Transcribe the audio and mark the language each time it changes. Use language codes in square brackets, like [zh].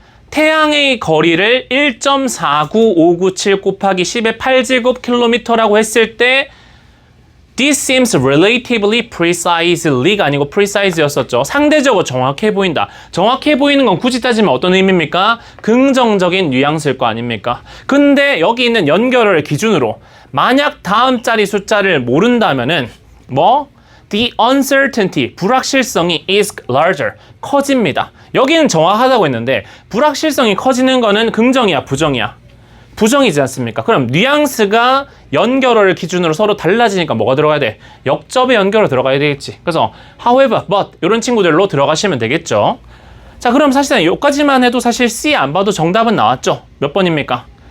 [ko] 태양의 거리를 1.49597 곱하기 10의 8제곱킬로미터라고 했을 때 [en] This seems relatively precisely [ko] 가 아니고 precise였었죠. 상대적으로 정확해 보인다. 정확해 보이는 건 굳이 따지면 어떤 의미입니까? 긍정적인 뉘앙스일 거 아닙니까? 근데 여기 있는 연결어를 기준으로 만약 다음 자리 숫자를 모른다면은 뭐? [en] The uncertainty, [ko] 불확실성이 [en] is larger, [ko] 커집니다. 여기는 정확하다고 했는데 불확실성이 커지는 거는 긍정이야, 부정이야? 부정이지 않습니까? 그럼 뉘앙스가 연결어를 기준으로 서로 달라지니까 뭐가 들어가야 돼? 역접의 연결어 들어가야 되겠지. 그래서 however, but 이런 친구들로 들어가시면 되겠죠. 자, 그럼 사실은 여기까지만 해도 사실 C 안 봐도 정답은 나왔죠. 몇 번입니까?